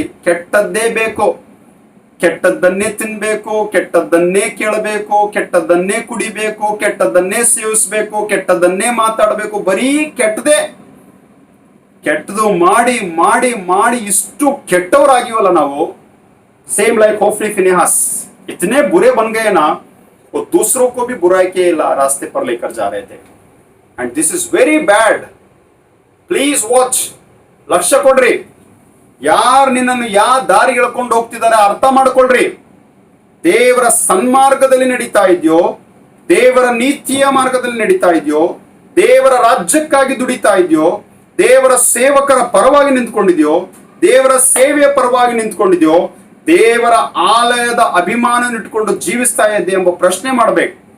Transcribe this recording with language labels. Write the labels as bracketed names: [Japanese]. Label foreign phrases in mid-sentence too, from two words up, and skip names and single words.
[Kannada] ಕೆಟ್ಟದ್ದೇ ಬೇಕು, ಕೆಟ್ಟದ್ದನ್ನೇ ತಿನ್ಬೇಕು, ಕೆಟ್ಟದ್ದನ್ನೇ ಕೇಳಬೇಕು, ಕೆಟ್ಟದ್ದನ್ನೇ ಕುಡಿಬೇಕು, ಕೆಟ್ಟದ್ದನ್ನೇ ಸೇವಿಸ್ಬೇಕು, ಕೆಟ್ಟದ್ದನ್ನೇ ಮಾತಾಡಬೇಕು, ಬರೀ ಕೆಟ್ಟದೇ. ಕೆಟ್ಟದು ಮಾಡಿ ಮಾಡಿ ಮಾಡಿ ಇಷ್ಟು ಕೆಟ್ಟವರಾಗಿವಲ್ಲ ನಾವು. [English] same like [Hindi] होफनी फिनेहास इतने बुरे बन गए ना, वो दूसरों को भी बुराई के रास्ते पर लेकर जा रहे थे. [English] and this is very bad. please watch. [Kannada] लक्ष्य ಕೊಡ್ರಿ. ಯಾರು ನಿನ್ನನ್ನು ಯಾವ ದಾರಿ ಎಳ್ಕೊಂಡು ಹೋಗ್ತಿದ್ದಾರೆ ಅರ್ಥ ಮಾಡ್ಕೊಳ್ರಿ. ದೇವರ ಸನ್ಮಾರ್ಗದಲ್ಲಿ ನಡೀತಾ ಇದೆಯೋ, ದೇವರ ನೀತಿಯ ಮಾರ್ಗದಲ್ಲಿ ನಡೀತಾ ಇದೆಯೋ, ದೇವರ ರಾಜ್ಯಕ್ಕಾಗಿ ದುಡಿತಾ ಇದೆಯೋ, ದೇವರ ಸೇವಕರ ಪರವಾಗಿ ನಿಂತ್ಕೊಂಡಿದ್ಯೋ, ದೇವರ ಸೇವೆಯ ಪರವಾಗಿ ನಿಂತ್ಕೊಂಡಿದ್ಯೋ, ದೇವರ ಆಲಯದ ಅಭಿಮಾನ ಇಟ್ಕೊಂಡು ಜೀವಿಸ್ತಾ ಇದ್ದೆ ಎಂಬ ಪ್ರಶ್ನೆ ಮಾಡ್ಬೇಕು.